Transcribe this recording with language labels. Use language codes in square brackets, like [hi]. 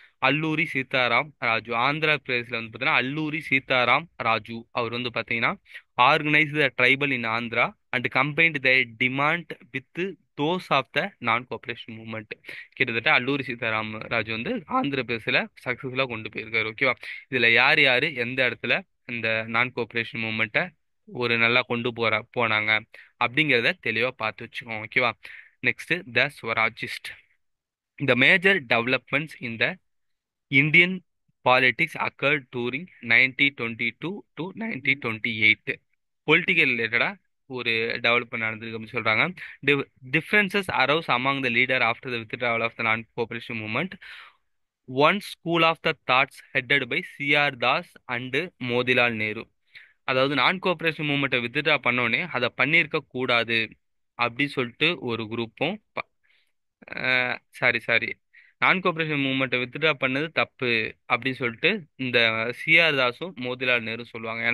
[ta] அல்லூரி சீதாராம் ராஜு, ஆந்திர பிரதேசில் வந்து பார்த்தீங்கன்னா [en] அல்லூரி சீதாராம் ராஜு அவர் வந்து பார்த்தீங்கன்னா organise the tribal in Andhra and combined the demand with those of the non cooperation movement. [ta] கிட்டத்தட்ட அல்லூரி சீதாராம் ராஜு வந்து ஆந்திர பிரதேசில் சக்ஸஸ்ஃபுல்லாக கொண்டு போயிருக்காரு. ஓகேவா? இதில் யார் யார் எந்த இடத்துல இந்த நான் கோஆபரேஷன் மூவ்மெண்ட்டை ஒரு நல்லா கொண்டு போனாங்க அப்படிங்கிறத தெளிவாக பார்த்து வச்சுக்கோங்க. [en] ஓகேவா? Next the Swarajist. The major developments in the Indian politics occurred during 1922 to 1928. [ta] Political ரிலேட்டடாக ஒரு டெவலப்மெண்ட் நடந்திருக்கு அப்படின்னு சொல்கிறாங்க. [en] Differences arouse among the leader after the withdrawal of the non cooperation movement. One school of the thoughts headed by CR Das and Motilal Nehru. [ta] அதாவது நான் cooperation மூவ்மெண்ட்டை withdraw பண்ணோடனே அதை பண்ணியிருக்க கூடாது அப்படி சொல்லிட்டு ஒரு குரூப்பும், சாரி சாரி, நான் கோஆபரேஷன் மூவ்மெண்ட்டை வித்ட்ரா பண்ணது தப்பு அப்படின்னு சொல்லிட்டு இந்த சிஆர் தாஸும் மோதிலால் நேரு சொல்லுவாங்க.